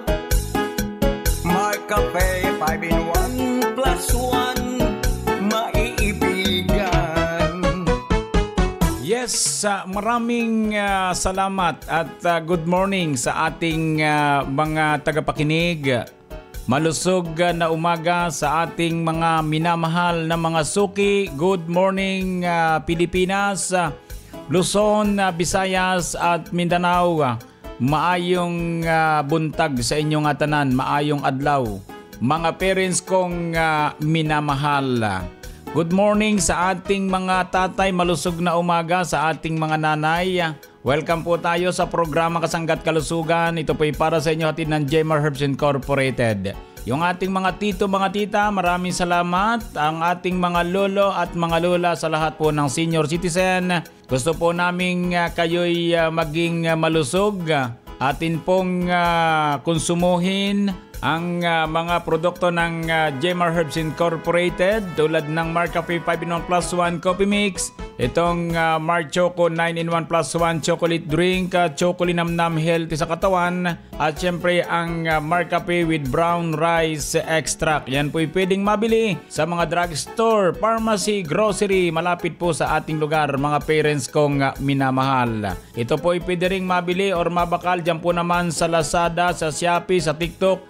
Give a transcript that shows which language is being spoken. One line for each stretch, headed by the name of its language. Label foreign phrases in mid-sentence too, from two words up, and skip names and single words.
Filipino: May kape 5-in-1 plus 1, maiibigan. Yes, maraming salamat at
English: good morning
Filipino: sa ating mga tagapakinig. Malusog na umaga sa ating mga minamahal na mga suki.
English: Good morning
Filipino: Pilipinas, Luzon, Visayas at Mindanao.
Cebuano: Maayong buntag sa inyong tanan, maayong adlaw.
Filipino: Mga parents kong minamahal.
English: Good morning
Filipino: sa ating mga tatay, malusog na umaga sa ating mga nanay. Welcome po tayo sa programa Kasangga at Kalusugan. Ito po ay para sa inyo hatid ng Jemar Herbs Incorporated. Yung ating mga tito, mga tita, maraming salamat. Ang ating mga lolo at mga lola sa lahat po ng senior citizen. Gusto po namin kayo'y maging malusog. Atin pong konsumuhin ang mga produkto ng Jmar Herbs Incorporated tulad ng Mar Cafe 5-in-1 plus 1 coffee mix, itong Mar Choco 9-in-1 plus 1 chocolate drink, chocolate namnam healthy sa katawan, at syempre ang Mar Cafe with brown rice extract. Yan po'y pwedeng mabili sa mga drugstore, pharmacy, grocery, malapit po sa ating lugar, mga parents kong minamahal. Ito po'y pwede ring mabili or mabakal dyan po naman sa Lazada, sa Shopee, sa TikTok.